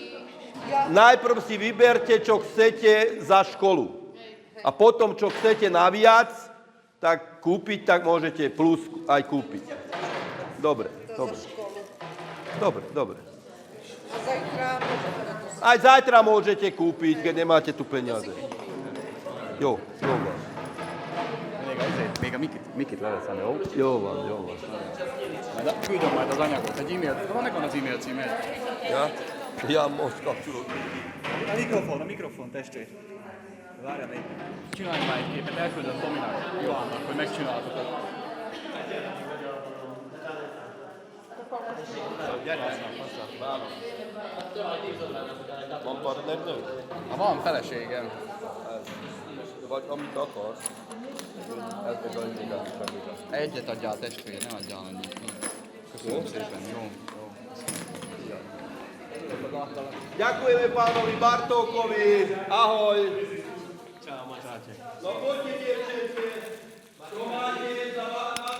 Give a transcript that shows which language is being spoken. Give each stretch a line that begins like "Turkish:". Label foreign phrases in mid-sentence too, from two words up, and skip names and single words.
Slovak: Najprv si vyberte, čo chcete za školu. A potom, čo chcete naviac, tak kúpiť, tak môžete plus aj kúpiť. Dobre, dobre. Dobre, dobre. A zajtra môžeme na to Aj zajtra môžete kúpiť, keď nemáte tu peniaze.
Hungarian: Jó, jó van. Még a Mikit leveszem, jó? Jó van, jó van. Majd küldöm majd az anyagot, egy e-mailt. Van megvan az e-mail címe? Ja? Ja most kapcsolódom. A mikrofon, testvér. Várjál még. Csinálj már egy képet, elküldöm Tominak, Johannak, hogy megcsináltuk. Van partnernő? Ha van feleségem. Vagy amit akarsz. Ez meg a Egyet adjál testvér, ne adjál annyit. Köszönöm szépen, jó.
Slovak: Ďakujeme pánovi Bartókovi. Ahoj. Čau, máte. No poďte, dievčenke. Čo máte za vás?